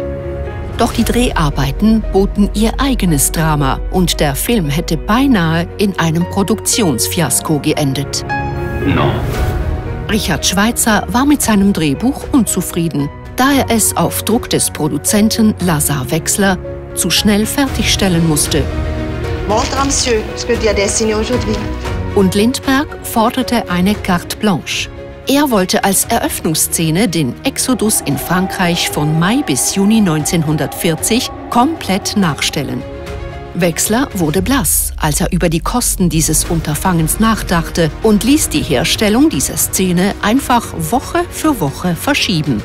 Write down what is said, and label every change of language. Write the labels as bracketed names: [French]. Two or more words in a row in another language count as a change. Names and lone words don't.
[German] Doch die Dreharbeiten boten ihr eigenes Drama und der Film hätte beinahe in einem Produktionsfiasko geendet. No. Richard Schweizer war mit seinem Drehbuch unzufrieden, da er es auf Druck des Produzenten Lazar Wechsler zu schnell fertigstellen musste. [French] Montre, Monsieur, ce que tu as dessiné aujourd'hui. [German] Und Lindberg forderte eine [French] carte blanche. [German] Er wollte als Eröffnungsszene den Exodus in Frankreich von Mai bis Juni 1940 komplett nachstellen. Wechsler wurde blass, als er über die Kosten dieses Unterfangens nachdachte und ließ die Herstellung dieser Szene einfach Woche für Woche verschieben.